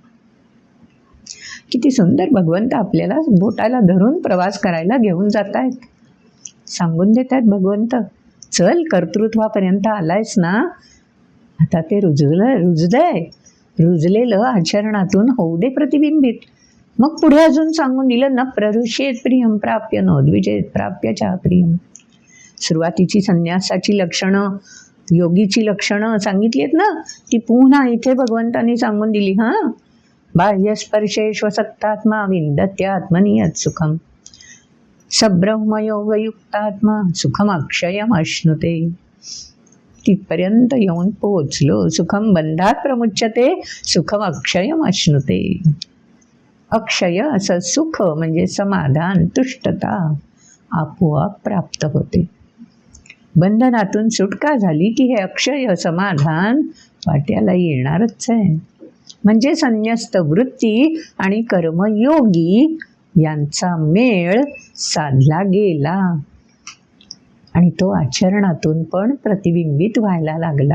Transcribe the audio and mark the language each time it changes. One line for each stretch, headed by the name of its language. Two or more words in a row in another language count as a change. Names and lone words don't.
Marathi: किती सुंदर भगवंत आपल्याला बोटाला धरून प्रवास करायला घेऊन जात आहेत. सांगून देत आहेत भगवंत, चल कर्तृत्वापर्यंत आलायस ना, आता ते रुजलेलं आचरणातून होऊ दे प्रतिबिंबित. मग पुढे अजून सांगून दिलं,
Sanskrit: न प्ररुष्येत प्रियम प्राप्य नोद्विजेत प्राप्य चा प्रियम.
Marathi: सुरुवातीची संन्यासाची लक्षणं, योगीची लक्षणं सांगितली आहेत ना, ती पुन्हा इथे भगवंतांनी सांगून दिली. हां,
Sanskrit: बाह्यस्पर्शेष्वसक्तात्मा विन्दत्यात्मनीयत सुखम सब्रह्मयोगयुक्तात्मा सुखमक्षयम अश्नुते.
Marathi: तिथपर्यंत येऊन पोहोचलो.
Sanskrit: सुखम बंधात प्रमुच्यते सुखम अक्षयम अश्नुते.
Marathi: अक्षय असं सुख म्हणजे समाधान, तुष्टता आपोआप प्राप्त होते. बंधनातून सुटका झाली की हे अक्षय समाधान वाट्याला येणारच आहे. म्हणजे संन्यस्त वृत्ती आणि कर्मयोगी यांचा मेळ साधला गेला आणि तो आचरणातून पण प्रतिबिंबित व्हायला लागला.